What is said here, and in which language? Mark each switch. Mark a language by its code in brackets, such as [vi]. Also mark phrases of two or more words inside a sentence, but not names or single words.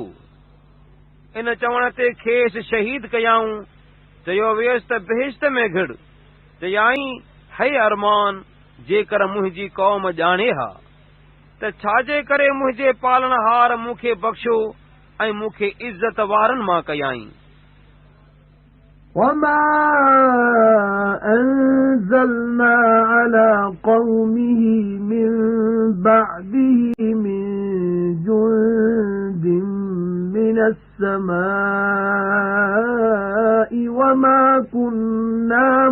[sd] इन चवण ते खेसि शहीद कयाऊं। चयो वियसि त बेहिश्त में घिड़। चयाईं, हे अरमान, जेकर मुंहिंजी क़ौम ॼाणे हा त छाजे करे मुंहिंजे पालणहार मूंखे बख़्शो ऐं मूंखे इज़त वारनि मां कयाईं। [ar] وما أنزلنا على قومه من بعده من جند من السماء وما كنا